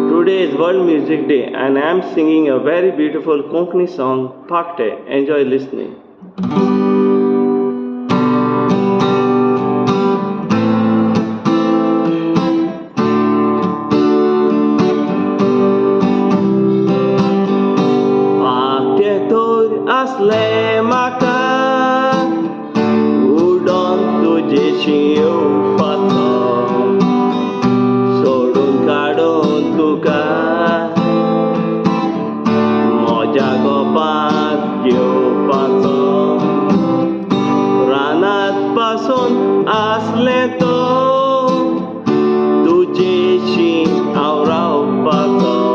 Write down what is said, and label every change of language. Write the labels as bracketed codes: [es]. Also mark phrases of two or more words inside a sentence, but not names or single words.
[en] Today is World Music Day and I am singing a very beautiful Konkani song, Pankte. Enjoy listening. [kok] Pankte tor asle maka udon tujeshi upato सोडून काडून तुका म्हज्या गोपांत घेवपाचो रानांत पासून आसलें तो तुजेशी हांव रावपाचो